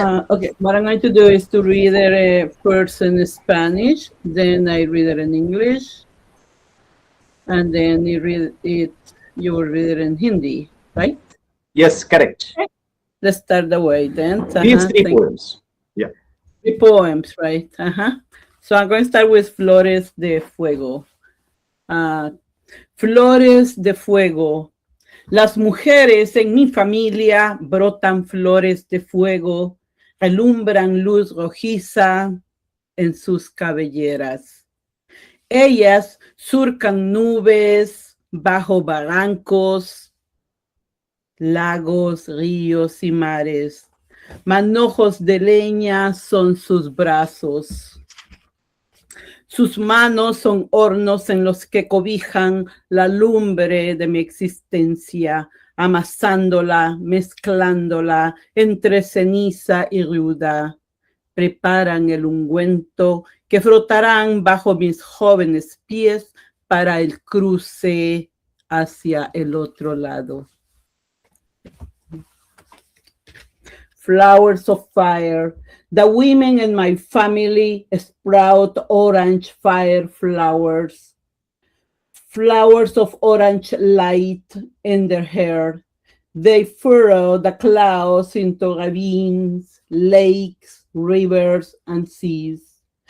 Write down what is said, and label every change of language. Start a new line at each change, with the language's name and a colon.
English: Okay, what I'm going to do is to read it first in Spanish, then I read it in English, and then you will read it in Hindi, right? Yes, correct. Let's start the way then. These three poems. Yeah. 3 poems, right? So I'm going to start with Flores de Fuego.
Spanish: Flores de Fuego. Las mujeres en mi familia brotan flores de fuego, alumbran luz rojiza en sus cabelleras. Ellas surcan nubes bajo barrancos, lagos, ríos y mares. Manojos de leña son sus brazos. Sus manos son hornos en los que cobijan la lumbre de mi existencia, amasándola, mezclándola entre ceniza y ruda. Preparan el ungüento que frotarán bajo mis jóvenes pies para el cruce hacia el otro lado.
English: Flowers of Fire. The women in my family sprout orange fire flowers, flowers of orange light in their hair. They furrow the clouds into ravines, lakes, rivers, and seas.